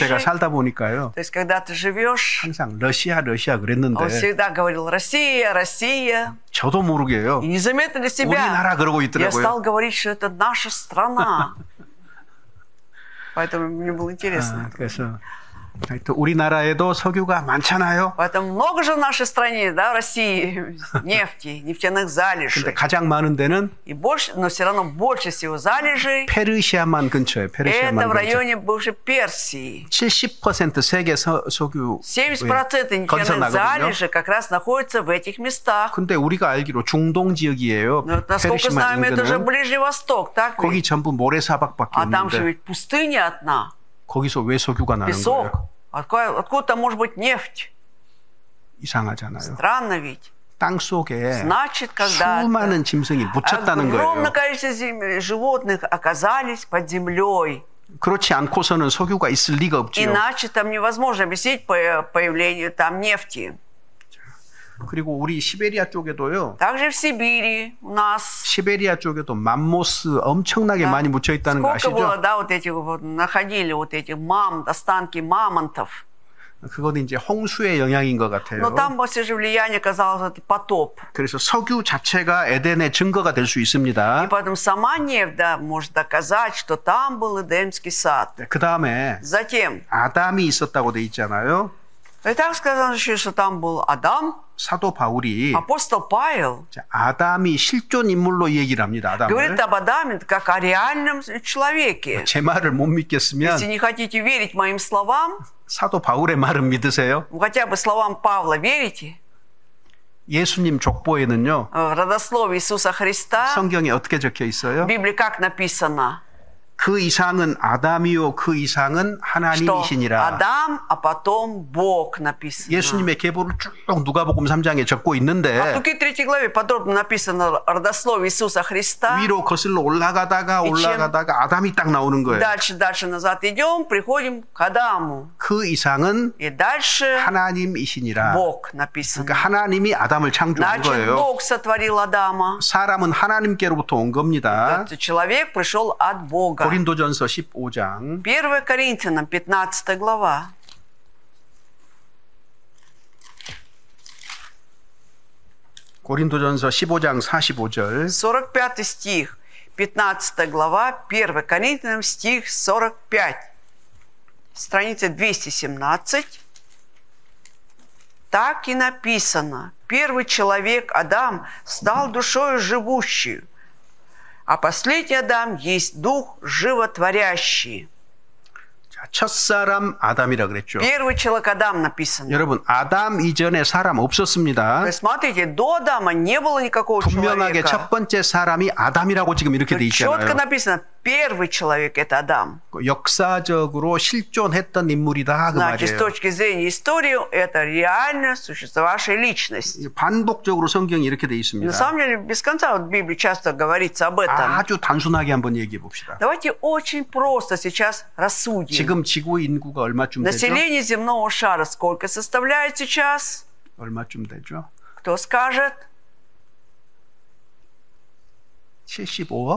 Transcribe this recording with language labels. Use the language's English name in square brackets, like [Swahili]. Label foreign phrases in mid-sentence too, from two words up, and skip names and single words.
[Korean] 제가 살다 보니까요. [Russian] То есть, когда ты живешь, [Korean] 항상 러시아 [Russian] он [Korean] 그랬는데 [Russian] всегда говорил «Россия, Россия». [Korean] 저도 모르게요. [Russian] И незаметно для себя [Korean] 우리나라 그러고 [Russian] я [Korean] 있더라고요. [Russian] стал говорить, что это наша страна. Поэтому мне было интересно. [Korean] 그래서 하여튼 우리나라에도 석유가 많잖아요. [Russian] Поэтому много же в нашей стране, да, в России, нефти, нефтяных [Korean] 근데 [Russian] залежей. [Korean] 가장 많은 데는 [Russian] И больше, но все равно больше всего залежей [Korean] 페르시아만 근처에 [Russian] это в [Korean] 페르시아만 근처. [Russian] районе бывшей Персии. [Korean] 70% 세계 석유 [Russian] 70% [Korean] 거기서 [Russian] нефтяных [Korean] 나거든요. [Russian] залежей как раз находится в этих местах. [Korean] 근데 우리가 알기로 중동 지역이에요. [Russian] Но, насколько [Korean] 페르시아 [Russian] знаем, это же [Korean] 인근은 [Russian] Ближний Восток, так [Korean] 거기 [Russian] ведь? [Korean] 전부 모래사박밖에 [Russian] А там же [Korean] 없는데 [Russian] ведь пустыня одна, [Korean] 거기서 왜 석유가 나는 [Russian] песок. [Korean] 거예요? [Russian] Откуда там может быть нефть? [Korean] 이상하잖아요. [Russian] Странно ведь. [Korean] 땅 속에 [Russian] Значит, когда [Korean] 수많은 짐승이 묻혔다는 [Russian] огромное [Korean] 거예요. [Russian] количество животных оказались под землей. [Korean] 그렇지 않고서는 석유가 있을 리가 없지요. [Russian] Иначе там невозможно объяснить появление там нефти. [Korean] 그리고 우리 시베리아 쪽에도요. [Russian] Также в Сибири у нас [Korean] 시베리아 쪽에도 맘모스 엄청나게 [Russian] Да. [Korean] 많이 묻혀 있다는 거 [Russian] сколько было, [Korean] 아시죠? [Russian] да, вот этих вот, находили вот этих останки мамонтов. [Korean] 그건 이제 홍수의 영향인 것 같아요. [Russian] Но там, все же, влияние оказалось это потоп. [Korean] 그래서 석유 자체가 에덴의 증거가 될 수 [Russian] И [Korean] 있습니다. [Russian] поэтому сама нефть, да, может доказать, что там был Эдемский сад. [Korean] 그 다음에 [Russian] Затем, [Korean] 아담이 있었다고 돼 있잖아요. [Russian] и так сказано еще, что там был Адам, [Korean] 사도 바울이 [Russian] апостол Павел. [Korean] 아담이 실존 인물로 얘기를 합니다. [Russian] Говорит [Korean] 아담을. [Russian] об Адаме как о реальном человеке. [Korean] 제 말을 못 믿겠으면 [Russian] Если не хотите верить моим словам, [Korean] 사도 바울의 말은 믿으세요. [Russian] хотя бы словам Павла верите, [Korean] 예수님 족보에는요. [Russian] в родословии Иисуса Христа, [Korean] 성경에 어떻게 적혀 [Russian] в [Korean] 있어요? [Russian] Библии как написано, [Korean] 그 이상은 아담이요 그 이상은 [Russian] что [Korean] 하나님이시니라. [Russian] Адам, а потом Бог написано. [Korean] 예수님의 계보를 쭉 누가복음 3장에 적고 [Russian] А в [Korean] 있는데 [Russian] Луки 3 главе подробно написано родословие Иисуса Христа. [Korean] 위로 거슬러 올라가다가 아담이 딱 나오는 거예요. [Russian] Дальше назад идем, приходим к Адаму. [Korean] 그 이상은 [Russian] И дальше [Korean] 하나님이시니라. [Russian] Бог написано. [Korean] 그러니까 하나님이 아담을 창조한 [Russian] Значит, [Korean] 거예요. [Russian] Бог сотворил Адама. [Korean] 사람은 하나님께로부터 온 겁니다. [Russian] Этот человек пришел от Бога. [Korean] 고린도전서 15장 [Russian] 1 Коринфянам, 15 глава. [Korean] 고린도전서 15장 45절 [Russian] 45 стих, 15 глава, 1 Коринфянам, стих 45. Страница 217. Так и написано. Первый человек, Адам, стал душою живущей, а последний Адам есть дух животворящий. [Korean] 자, 첫사람 아담이라 그랬죠. [Russian] Первый человек Адам написано. [Korean] 여러분 아담 이전에 사람 없었습니다. [Russian] То есть, смотрите, до Адама не было никакого [Korean] 분명하게 [Russian] человека. [Korean] 첫 번째 사람이 아담이라고 지금 이렇게 돼 [Russian] Четко [Korean] 있잖아요. [Russian] написано, первый человек это Адам. [Korean] 역사적으로 실존했던 인물이다 그 [Russian] Значит, с [Korean] 말이에요. [Russian] точки зрения истории, это реально существовавшая личность. [Korean] 반복적으로 성경이 이렇게 돼 [Russian] На [Korean] 있습니다. [Russian] самом деле, без конца вот в Библии часто говорится об этом. [Korean] 아주 단순하게 한번 얘기해 봅시다. [Russian] Давайте очень просто сейчас рассудим. [Korean] 지금 지구 인구가 얼마쯤 되죠? [Russian] Население земного шара сколько составляет сейчас? [Korean] 얼마쯤 되죠? [Russian] Кто скажет? [Korean] 75억?